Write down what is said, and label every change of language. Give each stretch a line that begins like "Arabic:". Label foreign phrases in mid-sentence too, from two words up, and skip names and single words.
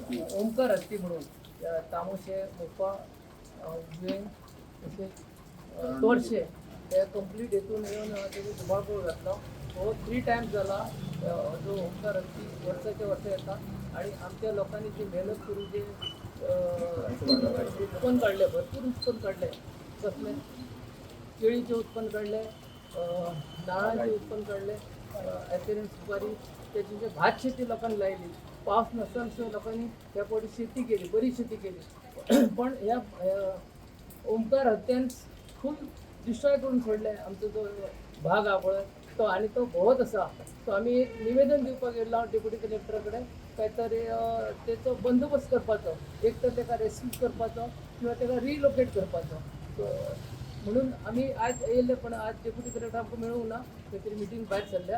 Marathi: ओमकार हत्ती म्हणून तामोशे मोपा जुवेन तसेच तोरशे हे कंप्लीट हेतून येऊन त्याची धुमाकूळ घातला. हो 3 टाइम्स झाला जो ओमकार हत्ती वर्षाच्या वर्ष येतात आणि आमच्या लोकांनी जी मेहनत करून जे उत्पन्न काढले, भरपूर उत्पन्न काढले. कसले केळीचे उत्पन्न काढले, नारळाचे उत्पन्न काढले, ॲथेरियन सुपारी, त्याची जे भात शेती लोकांनी लायली. पाऊस नसताना लोकांनी त्या पोटी शेती केली, बरी शेती केली. पण या ओमकार हत्यान खूप डिस्ट्रॉय करून सोडले आमचो जो भाग हा पळय तो, आणि तो बहुत असा.
Konkani: तो आम्ही एक निवेदन दिवपाक गेलो डेप्युटी कलेक्टराकडे, काहीतरी त्याचो बंदोबस्त करपाचो, एक तर त्याला रेस्क्यू करपाचो किंवा त्याला रिलोकेट करपाचो. म्हणून आम्ही आज येयले, पण आज डेप्युटी कलेक्टर आमकां मेळूंक ना, खंय तरी मिटींग भायर सरल्या.